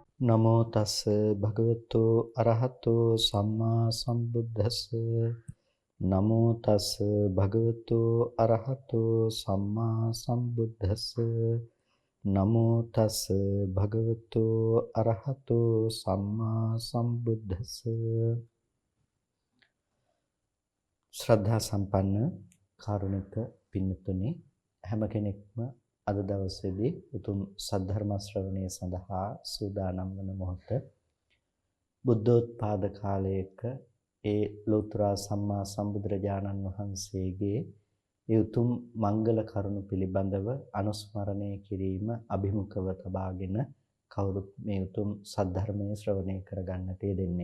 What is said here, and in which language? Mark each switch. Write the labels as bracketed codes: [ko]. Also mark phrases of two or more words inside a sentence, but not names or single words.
[pi] නමෝ තස් භගවතු අරහතෝ සම්මා සම්බුද්දස්ස නමෝ තස් භගවතු අරහතෝ සම්මා සම්බුද්දස්ස නමෝ තස් භගවතු අරහතෝ සම්මා සම්බුද්දස්ස [si] ශ්‍රද්ධා සම්පන්න කාරුණික පින්තුනි හැම කෙනෙක්ම අද දවසේදී උතුම් සද්ධර්ම ශ්‍රවණය සඳහා සූදානම් වන මොහොත බුද්ධෝත්පාද කාලයක ඒ ලෝතර සම්මා සම්බුදුරජාණන් වහන්සේගේ ඒ උතුම් මංගල කරුණු පිළිබඳව අනුස්මරණය කිරීම අභිමුඛව තබාගෙන කවුරුත් මේ උතුම් සද්ධර්මයේ ශ්‍රවණය කරගන්නට යෙදෙන්නේ.